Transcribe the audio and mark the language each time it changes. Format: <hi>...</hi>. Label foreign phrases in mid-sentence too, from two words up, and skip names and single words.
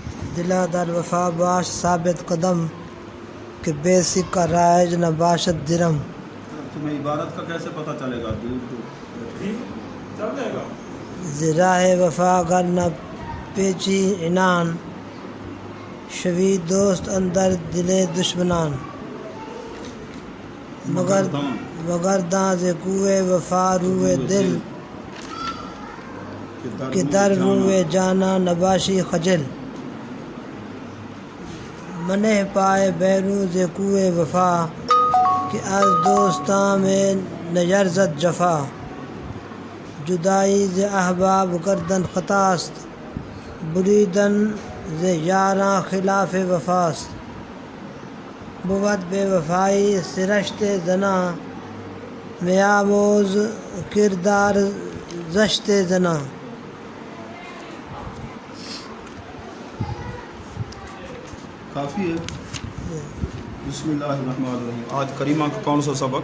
<fa>دلا در وفا باش ثابت قدم کہ بے سکہ رائج نہ باشد درم.</fa> <ur>تمہیں عبارت کا کیسے پتہ چلے گا؟ دور چل جائے گا.</ur> <fa>زراہ وفا گر نہ پیچی عنان شوی دوست اندر دل دشمنان. مگر داں ز کوئے وفا روئے دل کہ در روئے جانا نباشی خجل. منہ پائے بیرو ز کوئے وفا کہ از دوستاں میں نیرزد جفا. جدائی ز احباب گردن خطاست بریدن ز یاراں خلاف وفاست. بود بے وفائی سرشت زنا میاموز کردار زشت زنا.</fa> <ur>کافی ہے.</ur> <ar>بسم اللہ الرحمن الرحیم.</ar> <ur>آج کریمہ کا کون سا سبق؟</ur>